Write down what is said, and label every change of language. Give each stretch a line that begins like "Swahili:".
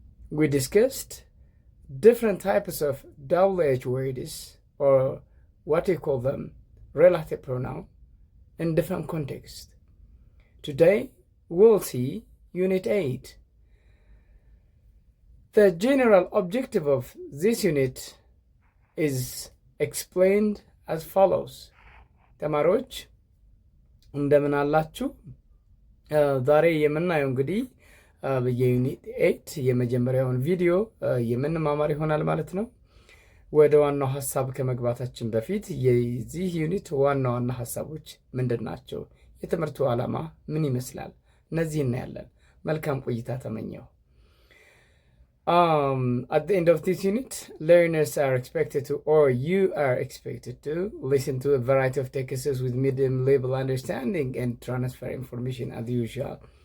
English: We discussed different types of WH words, or what we call them, relative pronoun, in different contexts. Today, we'll see Unit 8. The general objective of this unit is explained as follows.
Amharic: ተማሪዎች እንደምን አላችሁ? ዛሬ የምናየው እንግዲህ በዩኒት 8 የመጀመሪያውን ቪዲዮ የምንማማር ይሆናል ማለት ነው። ወደ ዋናው ሐሳብ ከመግባታችን በፊት የዚህ ዩኒት ዋና ሐሳቦች ምንድናቸው? የትምህርቱ ዓላማ ምን ይመስላል? እነዚህ እናያለን። መልካም ቆይታ ተመኘው።
English: At the end of this unit, learners are expected to, or you are expected to, listen to a variety of texts with medium level understanding and transfer information as usual.